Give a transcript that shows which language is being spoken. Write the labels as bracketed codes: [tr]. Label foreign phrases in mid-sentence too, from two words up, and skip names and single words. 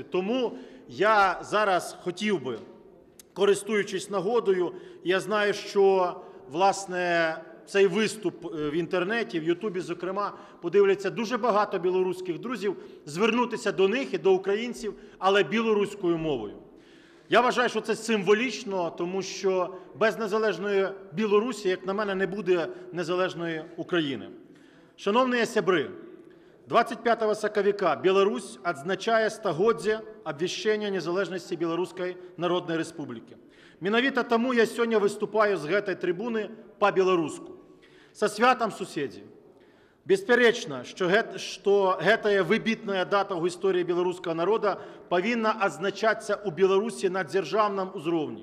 [uk] Тому я зараз хотів би, користуючись нагодою, я знаю, що, власне, цей виступ в інтернеті, в Ютубі, зокрема, подивляться дуже багато білоруських друзів, звернутися до них і до українців, але білоруською мовою. Я вважаю, що це символічно, тому що без незалежної Білорусі, як на мене, не буде незалежної України. [be] Шановні сябри, 25 сакавіка Беларусь адзначае стагоддзе абвяшчэння незалежнасці Беларускай Народнай Рэспублікі. Менавіта таму я сёння выступаю з гэтай трыбуны па-беларуску. Са святам, суседзі! Беспярэчна, што гэтая выбітная дата ў гісторыі беларускага народа павінна адзначацца ў Беларусі на дзяржаўным узроўні.